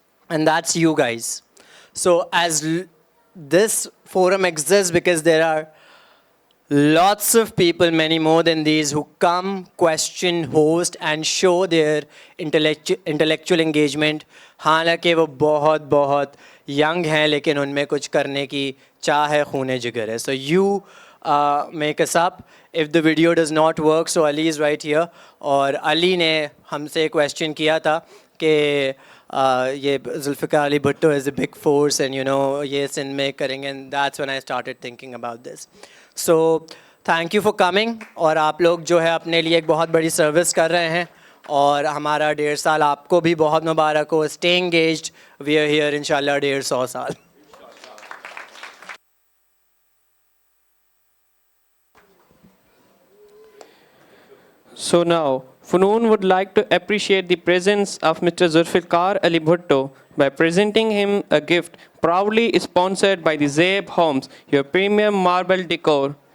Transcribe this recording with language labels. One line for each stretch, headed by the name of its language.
English: And that's you guys. So as this forum exists because there are lots of people, many more than these, who come, question, host, and show their intellectual engagement.
Urdu: حالانکہ وہ بہت young ہیں لیکن ان میں کچھ کرنے کی چاہ ہے, خون جگر ہے.
English: So you make us up. If the video does not work, so Ali is right here.
Urdu: اور علی نے ہم سے question کیا تھا کہ یہ Zulfiqar Ali Bhutto
English: is a big force and
Urdu: یہ سندھ میں کریں گے,
English: and that's when I started thinking about this. So thank you for coming.
Urdu: اور آپ لوگ جو ہے اپنے لیے ایک بہت بڑی سروس کر رہے ہیں, اور ہمارا 1.5 سال آپ کو بھی بہت مبارک ہو.
English: Stay engaged. We are here انشاءاللہ 150 سال. So now, Funoon would like to appreciate the presence of Mr. Zulfikar Ali Bhutto by presenting him a gift proudly sponsored by the Zaib Homes, your premium marble decor.